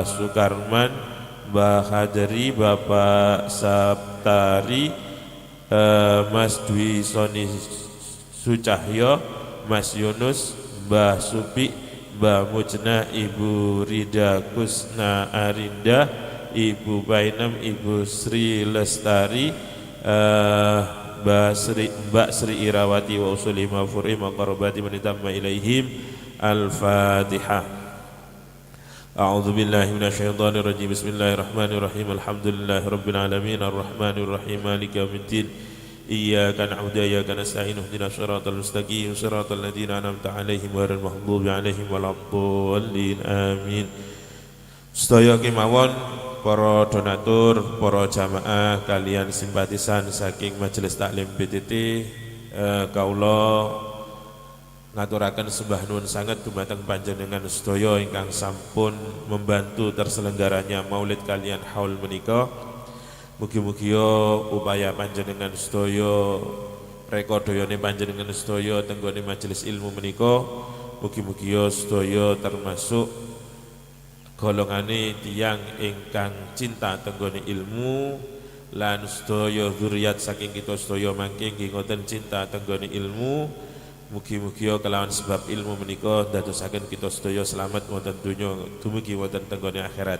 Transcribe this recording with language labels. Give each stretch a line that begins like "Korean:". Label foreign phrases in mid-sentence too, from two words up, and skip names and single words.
Arabic: Sukarman, Mbah Hadari, Bapak Saptari, Mas Dwi Soni Sucahyo, Mas Yunus, Mbah Supi, Mbah Mujna, Ibu Rida Kusna Arinda, Ibu Bainem, Ibu Sri Lestari, Mbak Sri Irawati وأصولهم وفروعهم وقرابة من انتمى إليهم. الفاتحة. أعوذ بالله من الشيطان الرجيم. بسم الله الرحمن الرحيم. الحمد لله رب العالمين الرحمن الرحيم مالك يوم الدين. إياك نعبد وإياك نستعين اهدنا الصراط المستقيم صراط الذين أنعمت عليهم غير المغضوب عليهم ولا الضالين. Amin.
Javanese: Sedaya kemawon para donatur, para jamaah, kalian simpatisan saking Majelis Taklim PTT, kaula ngaturaken sembah nuwun sanget dumateng panjenengan sedaya ingkang sampun
Indonesian: membantu terselenggaranya
Javanese: Maulid kalian haul menika. Mugi-mugi upaya panjenengan sedaya, rekodayane panjenengan sedaya tenggone majelis ilmu menika, mugi-mugi sedaya termasuk golongane tiyang ingkang cinta tenggone ilmu, lan sedaya zuriat saking kita sedaya mangke nggih ngoten cinta tenggone ilmu, Mugi-mugi kelawan sebab ilmu menika dadosaken kita sedaya selamat wonten donya dumugi wonten tenggone akhirat.